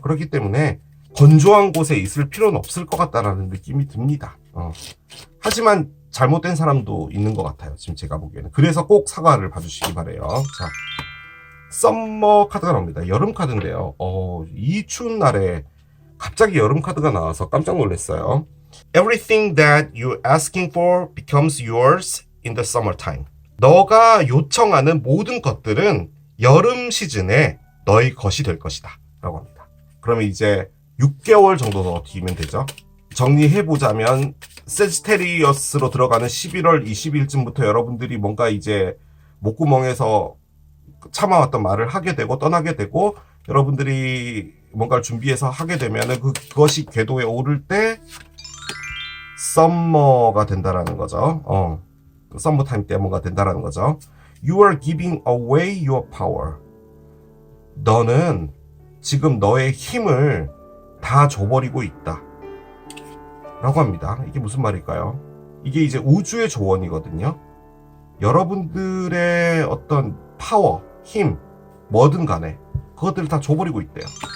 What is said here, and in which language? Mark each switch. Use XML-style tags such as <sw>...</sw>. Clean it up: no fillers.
<ko>그렇기 때문에 건조한 곳에 있을 필요는 없을 것 같다라는 느낌이 듭니다. 하지만 잘못된 사람도 있는 것 같아요. 지금 제가 보기에는. 그래서 꼭 사과를 봐주시기 바래요. 자, 썸머 카드가 나옵니다. 여름 카드인데요. 이 추운 날에 갑자기 여름 카드가 나와서 깜짝 놀랐어요.</ko> <en>Everything that you're asking for becomes yours in the summertime.</en> <ko>너가 요청하는 모든 것들은 여름 시즌에 너의 것이 될 것이다 라고 합니다. 그러면 이제 6개월 정도 더 뒤면 되죠. 정리해보자면 세지테리어스로 들어가는 11월 20일쯤부터 여러분들이 뭔가 이제 목구멍에서 참아왔던 말을 하게 되고 떠나게 되고 여러분들이 뭔가를 준비해서 하게 되면은 그것이 궤도에 오를 때 썸머가 된다라는 거죠. 썸머 타임 때 뭔가 된다라는 거죠.</ko> <en>You are giving away your power.</en> <ko>너는 지금 너의 힘을 다 줘버리고 있다. 라고 합니다. 이게 무슨 말일까요? 이게 이제 우주의 조언이거든요. 여러분들의 어떤 파워, 힘, 뭐든 간에 그것들을 다 줘버리고 있대요.</ko>